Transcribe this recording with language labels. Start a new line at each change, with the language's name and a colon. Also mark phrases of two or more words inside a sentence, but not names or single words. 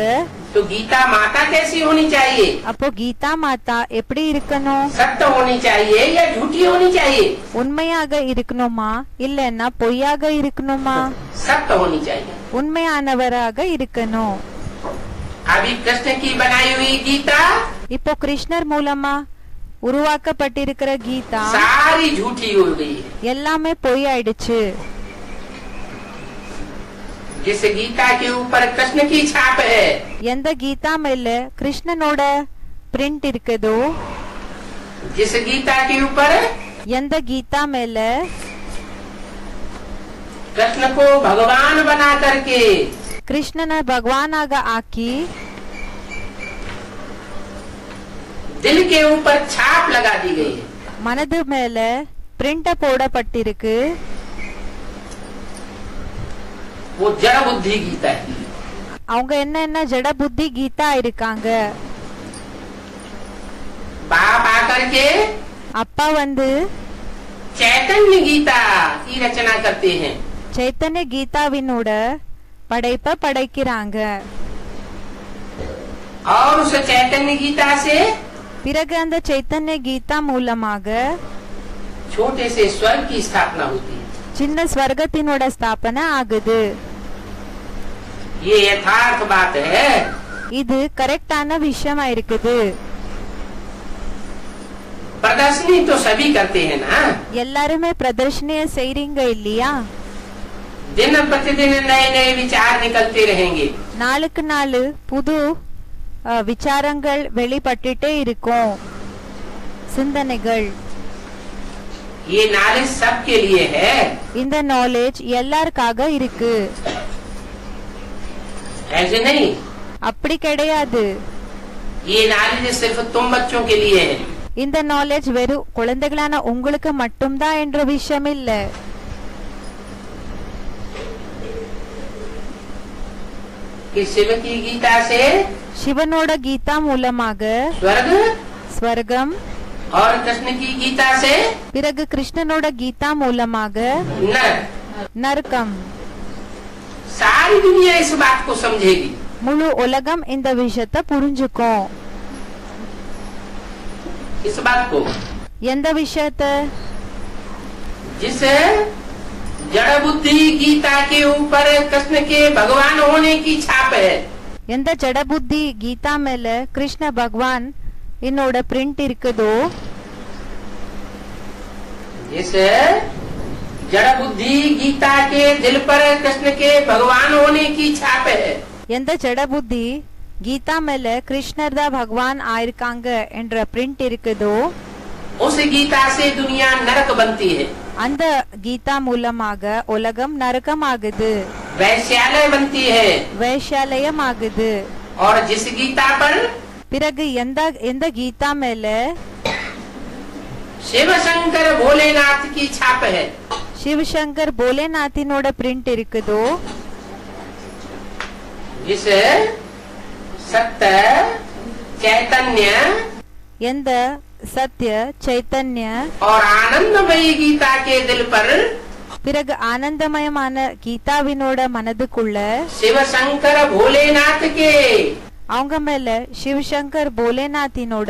Hindi: तो गीता माता कैसी होनी चाहिए?
Tamil: அப்போ கீதா மாதா எப்படி இருக்கணும்?
Hindi: सत्य होनी चाहिए या झूठी होनी चाहिए?
Tamil: உண்மையாக இருக்கணுமா இல்லன்னா பொய்யாக இருக்கணுமா?
Hindi: सत्य होनी चाहिए।
Tamil: உண்மையானவராக இருக்கணும்.
Hindi: अभी कृष्ण की बनाई हुई गीता
Tamil: இப்போ கிருஷ்ணர் மூலமா உருவாக்கப்பட்டிருக்கிற கீதா
Hindi: सारी झूठी हो गई है।
Tamil: எல்லாமே பொய் ஆயிடுச்சு.
Hindi: जिस गीता के ऊपर कृष्ण की छाप है,
Tamil: எந்த கீதா மேல கிருஷ்ணனோட பிரிண்ட் இருக்குதோ,
Hindi: जिस गीता के ऊपर
Tamil: எந்த கீதா மேல
Hindi: कृष्ण को भगवान बना करके
Tamil: கிருஷ்ணனை பகவானாக ஆக்கி
Hindi: दिल के ऊपर छाप लगा दी गई है,
Tamil: மனது மேல பிரிண்ட போடப்பட்டிருக்கு.
Hindi: वो जड़ बुद्धि गीता है।
Tamil: அவங்க என்ன ஜட புத்தி கீதா இருக்காங்க.
Hindi: बाप आकर के
Tamil: அப்பா வந்து
Hindi: चैतन्य गीता की रचना करते हैं।
Tamil: சைத்தன்ய கீதாவினோட படைப்ப படைக்கிறாங்க.
Hindi: और उस चैतन्य गीता से
Tamil: பிறகு அந்த சைத்தன்ய கீதா மூலமாக
Hindi: छोटे से स्वर्ग की स्थापना होती है।
Tamil: சின்ன ஸ்வர்கத்தினோட ஸ்தாபனை ஆகுது.
Hindi: ये यथार्थ बात है।
Tamil: இது கரெக்டான விஷயமா இருக்குது.
Hindi: प्रदर्शनी तो सभी करते हैं ना।
Tamil: எல்லாருமே பிரதர்ஷனிய செய்றீங்க இல்லையா?
Hindi: दिन प्रतिदिन नए नए विचार निकलते रहेंगे।
Tamil: நாளுக்கு நாள் புது விசாரங்கள் வெளிப்பட்டுட்டே இருக்கும், சிந்தனைகள்.
Hindi: ये नॉलेज सबके लिए है।
Tamil: இந்த நாலேஜ் எல்லாருக்காக இருக்கு.
Hindi: ऐसे नहीं,
Tamil: அப்படி கிடையாது.
Hindi: ये नॉलेज सिर्फ तुम बच्चों के लिए है।
Tamil: இந்த நாலேஜ் வெறும் குழந்தைகளான உங்களுக்கு மட்டும்தான் என்ற விஷயம் இல்ல.
Hindi: कि शिव की गीता से
Tamil: சிவனோட கீதா மூலமாக
Hindi: स्वर्ग
Tamil: ஸ்வர்க்கம்,
Hindi: और कृष्ण की गीता से
Tamil: பிறகு கிருஷ்ணனோட கீதா மூலமாக
Hindi: नरक।
Tamil: நரகம்.
Hindi: सारी दुनिया इस बात को समझेगी।
Tamil: முழு உலகம் இந்த விஷயத்தை புரிஞ்சுக்கும்.
Hindi: इस बात को
Tamil: எந்த விஷயத்தை?
Hindi: जिस जड़ बुद्धि गीता के ऊपर कृष्ण के भगवान होने की छाप है।
Tamil: எந்த ஜட புத்தி கீதா மேல கிருஷ்ண பகவான் என்னோட பிரிண்ட் இருக்குதோ,
Hindi: जिस जड़ बुद्धि गीता के दिल पर कृष्ण के भगवान होने की छाप है।
Tamil: எந்த ஜட புத்தி கீதா மேல கிருஷ்ணர் தான் பகவான் ஆயிருக்காங்க என்ற பிரிண்ட் இருக்குதோ
Hindi: उस गीता से दुनिया नरक बनती है,
Tamil: அந்த கீதா மூலமாக உலகம் நரகம் ஆகுது,
Hindi: वैश्यालय बनती है।
Tamil: வைஷாலயம் ஆகுது।
Hindi: और जिस गीता पर
Tamil: பிறகு எந்த கீதா மேல
Hindi: शिव शंकर भोलेनाथ की छाप है,
Tamil: சிவசங்கர் போலேநாத்தினோட பிரிண்ட் இருக்குதோ
Hindi: जिस सत्य चैतन्य
Tamil: எந்த சத்ய சைத்தன்ய
Hindi: और आनंदमयी गीता के दिल पर
Tamil: பிறகு ஆனந்தமயமான கீதாவினோட மனதுக்குள்ள
Hindi: शिव शंकर भोलेनाथ के
Tamil: அவங்க மேல சிவசங்கர் போலேநாத்தினோட